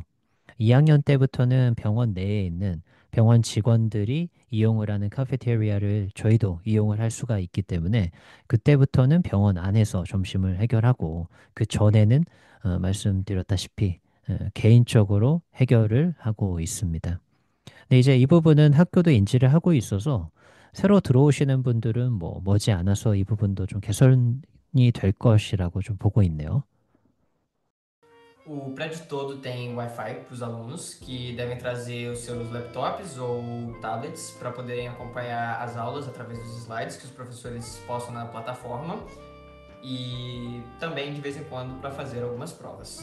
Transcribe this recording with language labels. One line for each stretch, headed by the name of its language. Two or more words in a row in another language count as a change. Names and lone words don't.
Korean: 2학년 때부터는 병원 내에 있는 병원 직원들이 이용을 하는 카페테리아를 저희도 이용을 할 수가 있기 때문에 그때부터는 병원 안에서 점심을 해결하고 그 전에는 말씀드렸다시피 개인적으로 해결을 하고 있습니다. 근데 이제 이 부분은 학교도 인지를 하고 있어서 새로 들어오시는 분들은 뭐 머지않아서 이 부분도 좀 개선이 될 것이라고 좀 보고 있네요.
Portuguese: O prédio todo tem Wi-Fi para os alunos, que devem trazer os seus laptops ou tablets para poderem acompanhar as aulas através dos slides que os professores postam na plataforma. e também de vez em quando para fazer algumas provas.